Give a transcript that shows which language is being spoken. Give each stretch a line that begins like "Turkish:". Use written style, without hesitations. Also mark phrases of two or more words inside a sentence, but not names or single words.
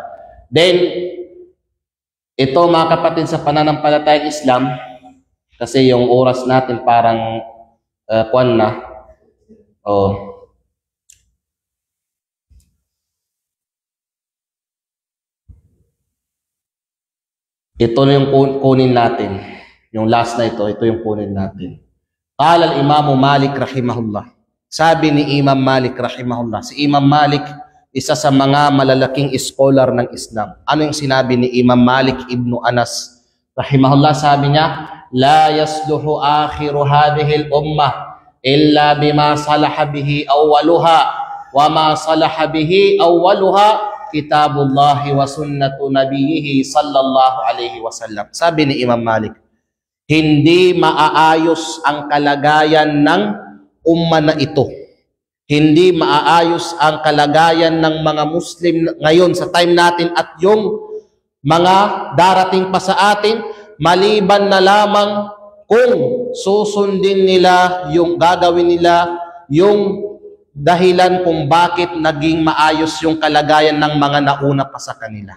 Filipino: Then, ito mga kapatid sa pananampalatayang Islam, kasi yung oras natin parang kwan na. Ito na yung kunin natin. Yung last na ito yung kunin natin.
Arabic: قال الإمام مالك رحمه الله.
Filipino: Sabi ni Imam Malik rahimahullah. Si Imam Malik, isa sa mga malalaking scholar ng Islam. Ano yung sinabi ni Imam Malik ibn Anas rahimahullah? Sabi niya,
Arabic: لا يصلح آخر هذه الأمة إلا بما صلح به أولها وما صلح به أولها كتاب الله وسنة نبيه صلى الله عليه وسلم.
Filipino: Sabi ni Imam Malik, hindi maaayos ang kalagayan ng umma na ito. Hindi maaayos ang kalagayan ng mga Muslim ngayon sa time natin at yung mga darating pa sa atin, maliban na lamang kung susundin nila yung gagawin nila yung dahilan kung bakit naging maayos yung kalagayan ng mga nauna pa sa kanila.